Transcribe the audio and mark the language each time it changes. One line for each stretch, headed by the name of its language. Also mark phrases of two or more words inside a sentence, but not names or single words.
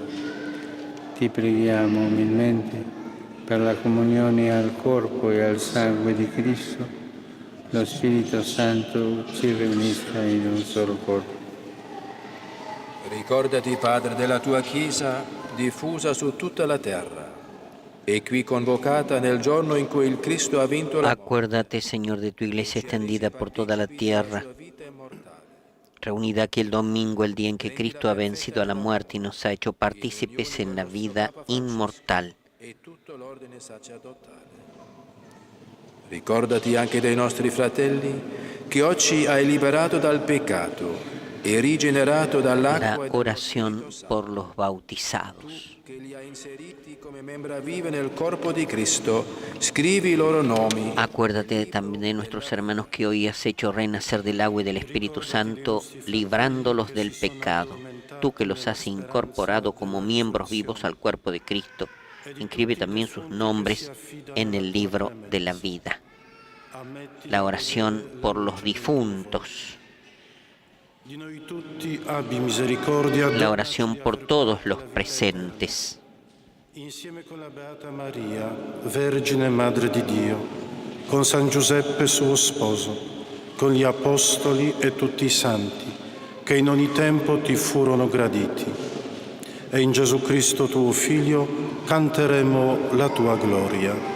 Italian: Ti preghiamo umilmente per la comunione al corpo e al sangue di Cristo, lo Spirito Santo ci riunisca in un solo corpo. Ricordati, Padre, della tua Chiesa diffusa su tutta la terra e qui convocata nel giorno in cui il Cristo ha vinto la
Spanish: Acuérdate, Señor, de tu iglesia extendida por toda la tierra, reunida aquí el domingo, el día en que Cristo ha vencido a la muerte y nos ha hecho partícipes en la vida inmortal.
Italian: e tutto l'ordine sacerdotale. Ricordati anche dei nostri fratelli che oggi hai liberato dal peccato e rigenerato dall'acqua
Spanish: La oración por los bautizados.
Italian: che li ha inseriti come membra vive nel corpo di Cristo. Scrivi i loro nomi.
Spanish: Acuérdate también de nuestros hermanos que hoy has hecho renacer del agua y del Espíritu Santo, librándolos del pecado. Tú que los has incorporado como miembros vivos al cuerpo de Cristo, inscribe también sus nombres en el libro de la vida. La oración por los difuntos. La oración por todos los presentes.
Italian: Insieme con la Beata Maria, Vergine Madre di Dio, con San Giuseppe suo sposo, con gli apostoli e tutti i santi, che in ogni tempo ti furono graditi. E in Gesù Cristo tuo Figlio canteremo la tua gloria.